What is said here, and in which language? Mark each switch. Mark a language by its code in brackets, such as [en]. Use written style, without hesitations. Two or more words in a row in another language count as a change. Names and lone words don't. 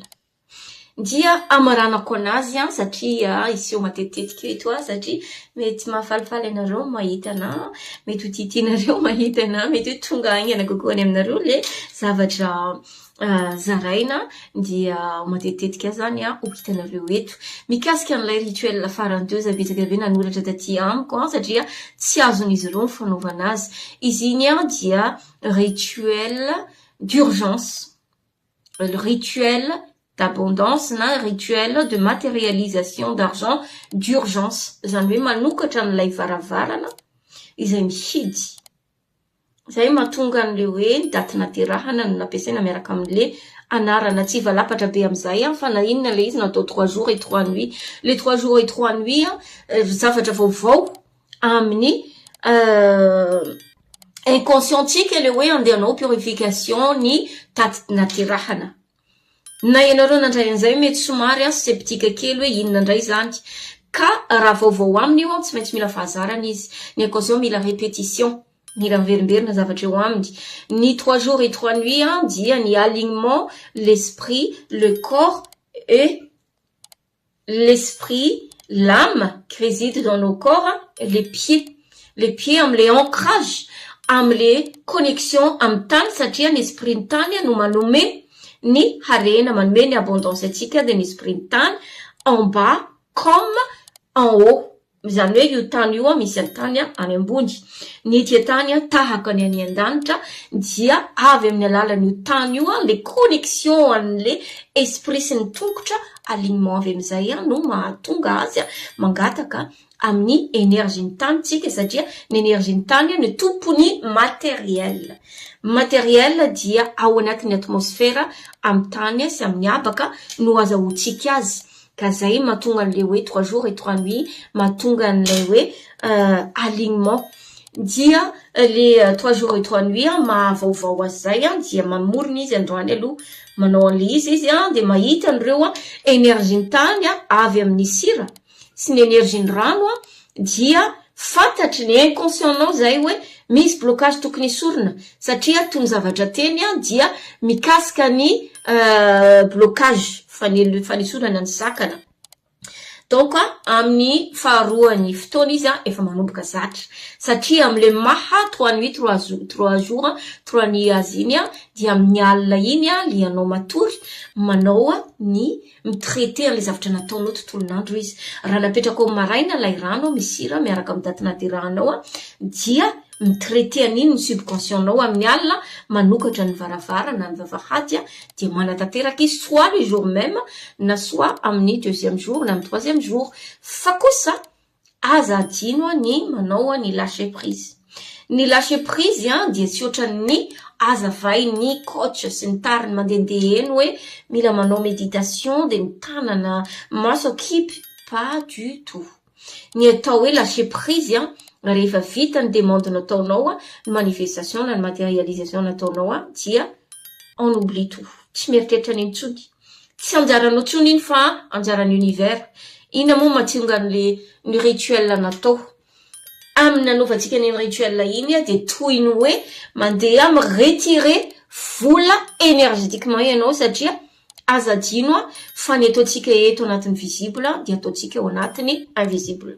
[mg] Dia amaranako anazy satria izy io matetetika eto satria mety mahafalifaly anareo mahita ana, mety ho titinareo mahita ana, mety ho tonga aingana kokoa any aminareo le zavatra zaraina dia matetetika zany ho hitanareo eto. Mikasika an'ilay rituel farany teo za betsaka be nanoratra taty amiko satria tsy azon'izy ireo ny fanaovana azy. Izy iny dia [fr] rituel d'urgence, le rituel d'abondance na rituel de matérialisation d'argent d'urgence. [mg] Zany hoe manokatra n'ilay varavarana izay mihidy. Zay mahatonga an'le hoe daty naterahana no nampiasaina miaraka amin'le anarana tsy valapatra be am'izay fa na inona le izy natao [fr] 3 jours et 3 nuits. Les 3 jours et 3 nuits [mg] zavatra vaovao amin'ny inconscientique le hoe andehanao purification ny daty naterahana. Na ianareo nandray an'izay mety somary sceptique kely hoe inona ndray zany. Ka raha vaovao aminy io tsy maintsy mila fahazarana izy. Ny ankoatran'izao mila répétition, mila miverimberina zavatra eo aminy. [fr] Ny 3 jours et 3 nuits [mg] dia ny [fr] alignement, l'esprit, le corps et l'esprit, l'âme qui réside dans nos corps, et les pieds. Les pieds [mg] am'le ancrage, am'le connexion amy tany satria ny esprit ny tany no manome ny harena, manome ny abondance atsika de ny esprit ny tany [fr] en bas comme en haut. [mg] Zany hoe io tany io misy tany any ambony. Ny tia tany tahaka ny any an-danitra dia avy amin'ny alalan'io tany io le connexion an'le esprit sy ny tongotra alignement avy amin'izay no mahatonga azy mangataka amin'ny énergie ny tany tsika satria ny énergie ny tany ny tompony matériel. Matériel dia ao anatin'ny atmosfera amin'ny tany sy amin'ny habaka no azahoantsika azy. Ka zay mahatonga an'le hoe [fr] 3 jours et 3 nuits, [mg] mahatonga an'le hoe alignement. Dia le [fr] 3 jours et 3 nuits [mg] mahavaovao azy zay dia mamorona izy androany aloha manao an'le izy de mahita an'ireo énergie ny tany avy amin'ny sira sy ny énergie ny rano dia fantatry ny inconscientanao zay hoe misy blocage tokony isorina satria tony zavatra teny dia mikasika ny blocage fanisorana ny sakana. Donc amin'ny faharoan'ny fotoana izy efa manomboka zatra satria am'le maha [fr] 3 nuits 3 jours 3 nuits [mg] azy iny dia amin'ny alina iny lianao matory manao ny mitraité an'le zavatra nataonao tontolon'andro izy. Raha napetraka ao maraina lay rano misira miaraka amin'ny daty nateranao dia mitraité an'iny ny subconscientanao amin'ny alina manokatra ny varavarana ny vavahady dia manatanteraky izy [fr] soit le jour même [mg] na soit amin'ny 2e jour na amin'ny 3e jour. Fa kosa aza adino ny manao ny [fr] lâcher prise. [mg] Ny [fr] lâcher prise [mg] dia tsy ohatran'ny azavay ny coach sy ny tariny mandehandeha eny hoe mila manao méditation de ny tanana maso akimpy, [fr] pas du tout. [mg] Ny atao hoe [fr] lâcher prise [mg] rehefa vita ny demande nataonao ny manifestation na ny matérialisation nataonao dia [fr] on oublie tout. [mg] Tsy mieritreritra ny intsony. Tsy anjaranao tsony iny fa anjaran'ny univers. Ina moa mahatonga ny rituel natao. Amin'ny nanaovantsika ny rituel iny de toy ny hoe mandeha retirer vola énergétiquement ianao satria aza adino fa ny ataontsika eto anatin'ny visible dia ataontsika ao anatin'ny invisible.